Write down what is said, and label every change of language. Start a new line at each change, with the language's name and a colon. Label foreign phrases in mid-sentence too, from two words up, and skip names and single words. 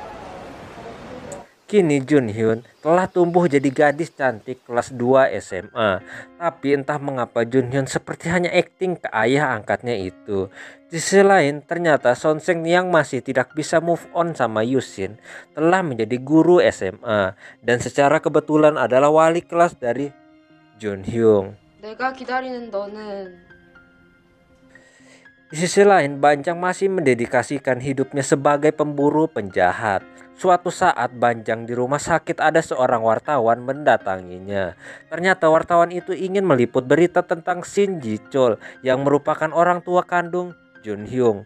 Indonesian: Kini Jun Hyun telah tumbuh jadi gadis cantik kelas 2 SMA. Tapi entah mengapa Jun Hyun seperti hanya akting ke ayah angkatnya itu. Di sisi lain, ternyata Son Seng yang masih tidak bisa
English: move on
Indonesian: sama Yusin telah menjadi guru SMA dan secara kebetulan adalah wali kelas dari Jun Hyun.
Korean: 내가 기다리는 너는
Indonesian: Di sisi lain, Banjang masih mendedikasikan hidupnya sebagai pemburu penjahat. Suatu saat Banjang di rumah sakit ada seorang wartawan mendatanginya. Ternyata wartawan itu ingin meliput berita tentang Shin Ji-chol yang merupakan orang tua kandung Jun Hyung.